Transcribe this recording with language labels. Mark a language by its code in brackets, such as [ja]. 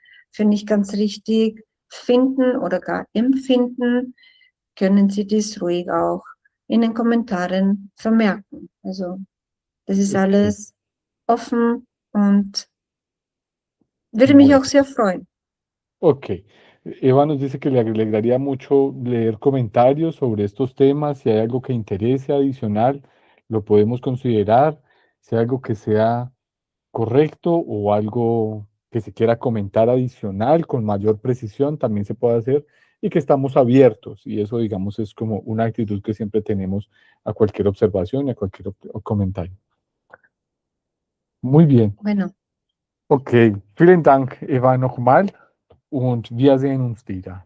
[de] für nicht ganz richtig finden oder gar empfinden, können Sie dies ruhig auch in den Kommentaren vermerken. Also das ist Okay. alles offen und würde mich auch [es] Bueno, [de] sehr freuen. ok. [es] Eva nos dice que le alegraría mucho leer comentarios sobre estos temas. Si hay algo que interese adicional, lo podemos considerar. Si hay algo que sea correcto o algo que se quiera comentar adicional con mayor precisión, también se puede hacer y que estamos abiertos. Y eso, digamos, es como una actitud que siempre tenemos a cualquier observación y a cualquier comentario. Muy bien. Bueno, [de] Okay, vielen Dank, Eva, nochmal und wir sehen uns wieder.